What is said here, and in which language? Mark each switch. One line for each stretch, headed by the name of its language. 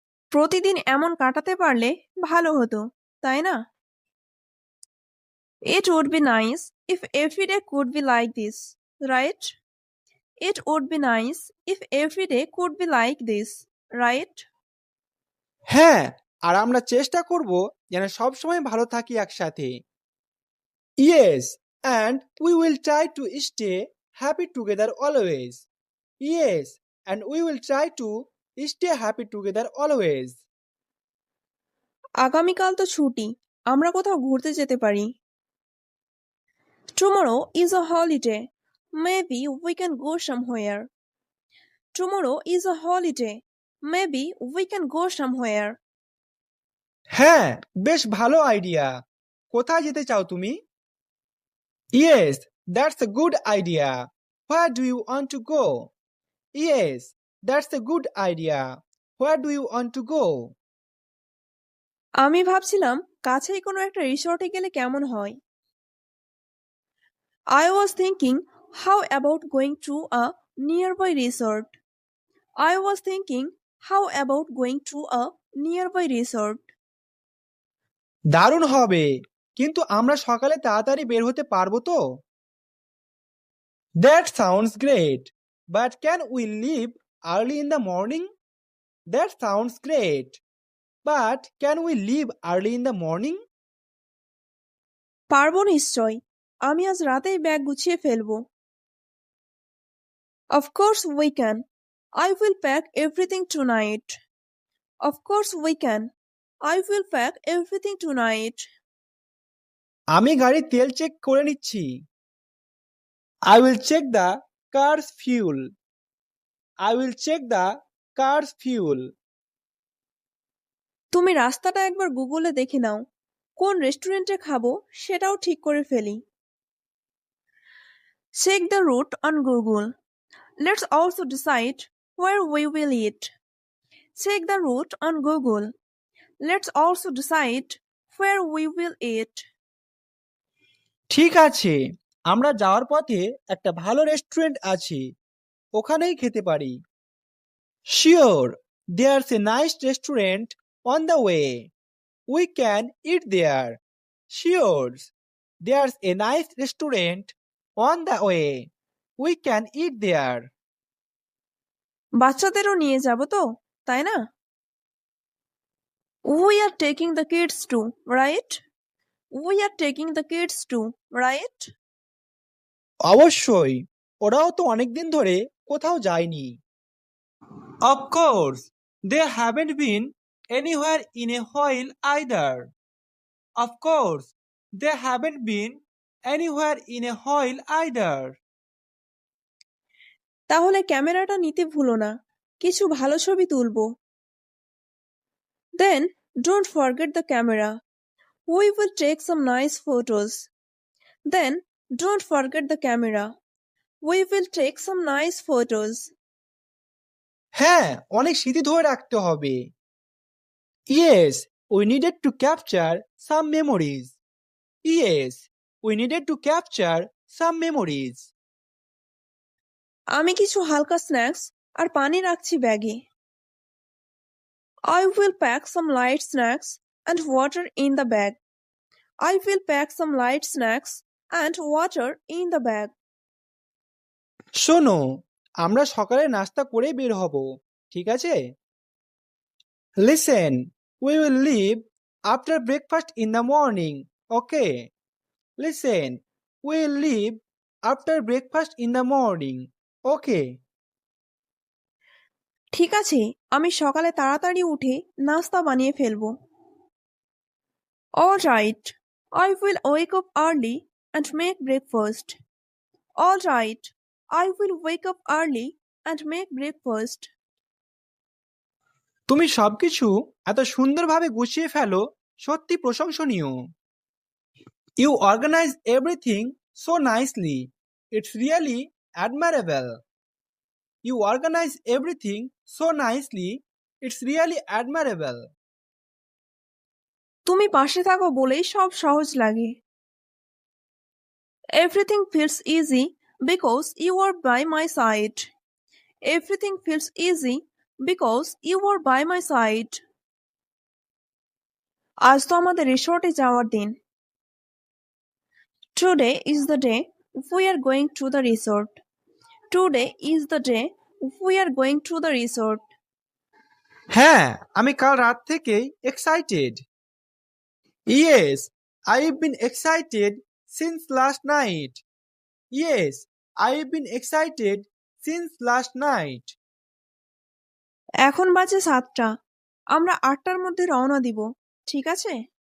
Bangla: প্রতিদিন এমন কাটাতে পারলে ভালো হতো, তাই না?
English: It would be nice if every day could be like this, right? It would be nice if every day could be like this, right?
Bangla: হ্যাঁ, আর আমরা চেষ্টা করব যেন সবসময় ভালো থাকি একসাথে।
English: Yes, and we will try to stay happy together always. Yes, and we will try to stay happy together always.
Bangla: আগামীকাল তো ছুটি, আমরা কোথাও ঘুরতে যেতে পারি।
English: Tomorrow is a holiday. Maybe we can go somewhere. Tomorrow is a holiday. Maybe we can go somewhere.
Bangla: হ্যাঁ, বেশ ভালো আইডিয়া। কোথায় যেতে চাও তুমি?
English: Yes, that's a good idea. Where do you want to go? Yes, that's a good idea. Where do you want to go?
Bangla: আমি ভাবছিলাম কাছেই কোনো একটা রিসর্টে গেলে কেমন হয়।
English: I was thinking, how about going to a nearby resort? I was thinking, how about going to a nearby resort?
Bangla: দারুণ হবে, কিন্তু আমরা সকালে তাড়াতাড়ি বের হতে পারবো তো?
English: That sounds great, but can we leave early in the morning? That sounds great, but can we leave early in the morning?
Bangla: পারবো নিশ্চয়, আমি আজ রাতেই ব্যাগ গুছিয়ে ফেলবো।
English: Of course we can. I will pack everything tonight. Of course we can. I will pack everything tonight.
Bangla: আমি গাড়ির তেল চেক করে নিচ্ছি।
English: I will check the car's fuel. I will check the car's fuel.
Bangla: তুমি রাস্তাটা একবার গুগলে দেখে নাও, কোন রেস্টুরেন্টে খাবো সেটাও ঠিক করে ফেলি।
English: Check the route on Google. Let's also decide where we will eat. Check the route on Google. Let's also decide where we will eat.
Bangla: ঠিক আছে, আমরা যাওয়ার পথে একটা ভালো রেস্টুরেন্ট আছে, ওখানেই খেতে পারি।
English: Sure, there's a nice restaurant on the way. We can eat there. Sure, there's a nice restaurant on the way. We can eat there.
Bangla: বাচ্চাদেরও নিয়ে যাব তো, তাই না?
English: We are taking the kids too, right? We are taking the kids too, right?
Bangla: অবশ্যই, ওরাও তো অনেকদিন ধরে কোথাও যায়নি।
English: Of course, they haven't been anywhere in a while either. Of course, they haven't been anywhere in a while either.
Bangla: তাহলে ক্যামেরাটা নিতে ভুলো না, কিছু ভালো ছবি তুলবো।
English: Then don't forget the camera. We will take some nice photos. Then don't forget the camera. We will take some nice photos.
Bangla: হ্যাঁ, অনেক স্মৃতি ধরে রাখতে হবে।
English: Yes, we needed to capture some memories. Yes, we needed to capture some memories.
Bangla: আমি কিছু হালকা snacks আর পানি রাখছি ব্যাগে।
English: I will pack some light snacks and water in the bag. I will pack some light snacks and water in the bag.
Bangla: শোনো, আমরা সকালে নাস্তা করে বের হব, ঠিক আছে?
English: Listen, we will leave after breakfast in the morning, okay? Listen, we will leave after breakfast in the morning, okay?
Bangla: ঠিক আছে, আমি সকালে তাড়াতাড়ি উঠে নাস্তা বানিয়ে ফেলবো।
English: All right, I will wake up early and make breakfast. All right, I will wake up early and make breakfast.
Bangla: তুমি সবকিছু এত সুন্দরভাবে গুছিয়ে ফেলো, সত্যি প্রশংসনীয়।
English: You organize everything so nicely. It's really admirable. You organize everything so nicely. It's really admirable.
Bangla: তুমি পাশে থাকো বলেই সব সহজ লাগে।
English: Everything feels easy because you are by my side. Everything feels easy because you are by my side.
Bangla: আজ তো আমাদের রিসর্টে যাওয়ার দিন।
English: Today is the day we are going to the resort. Today is the day we are going to the resort.
Bangla: হ্যাঁ, আমি কাল রাত থেকেই excited.
English: Yes, I've been excited since last night. Yes, I've been excited since last night.
Bangla: এখন বাজে 7টা, আমরা 8টার মধ্যে রওনা দিব, ঠিক আছে?